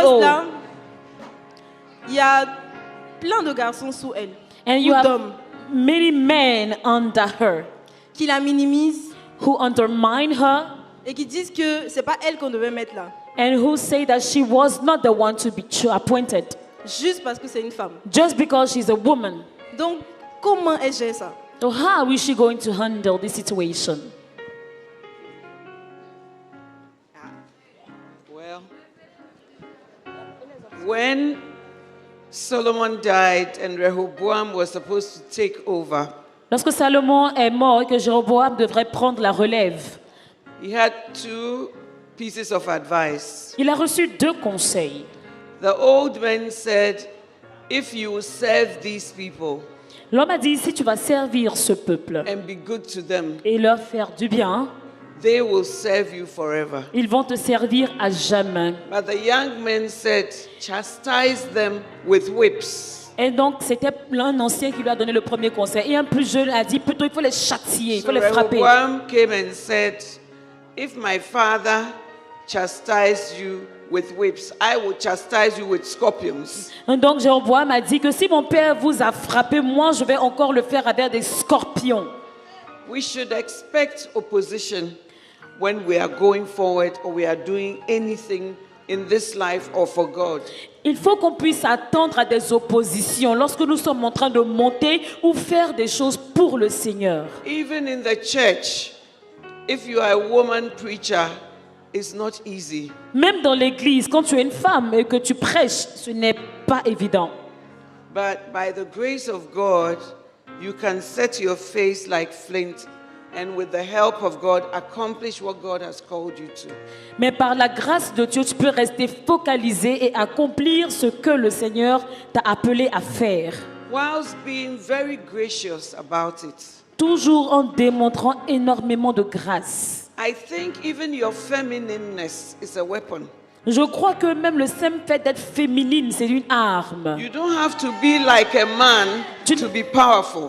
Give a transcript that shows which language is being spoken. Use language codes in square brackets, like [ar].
[fr] poste-là, il y a plein de garçons sous elle, [en] And you [fr] ou [en] have [fr] d'hommes, [en] many men under her [fr] qui la minimisent [en] who undermine her [fr] et qui disent que c'est pas elle qu'on devait mettre là, [en] and who say that she was not the one to be appointed [fr] juste parce que c'est une femme. [en] just because she's a woman. [fr] Donc, comment elle gère ça? [en] So how is she going to handle this situation? Well, when Solomon died and Rehoboam was supposed to take over, [fr] Lorsque Salomon est mort et que Jéroboam devrait prendre la relève, [en] he had two pieces of advice. [fr] il a reçu 2 conseils. [en] The old man said, if you will serve these people [fr] L'homme a dit, si tu vas servir ce peuple [en] and be good to them, [fr] et leur faire du bien, [en] they will serve you forever. [fr] ils vont te servir à jamais. [en] But the young man said, chastise them with whips. [fr] Et donc, c'était un ancien qui lui a donné le premier conseil. Et un plus jeune a dit, plutôt, il faut les châtier, il faut [en] So [fr] les frapper. [en] Rehoboam came and said, if my father chastised you with whips, I will chastise you with scorpions. [fr] Donc, Jéroboam a dit que si mon père vous a frappé, moi, je vais encore le faire avec des scorpions. [en] We should expect opposition when we are going forward or we are doing anything in this life or for God. [fr] Il faut qu'on puisse attendre à des oppositions lorsque nous sommes en train de monter ou faire des choses pour le Seigneur. [en] Even in the church, if you are a woman preacher, it's not easy. [fr] Même dans l'église, quand tu es une femme et que tu prêches, ce n'est pas évident. [en] But by the grace of God, you can set your face like flint and with the help of God, accomplish what God has called you to. [fr] Mais par la grâce de Dieu, tu peux rester focalisé et accomplir ce que le Seigneur t'a appelé à faire. [en] Whilst being very gracious about it. [fr] Toujours en démontrant énormément de grâce. [en] I think even your feminineness is a weapon. [fr] Je crois que même le simple fait d'être féminine, c'est une arme. [en] You don't have to be like a man to be powerful.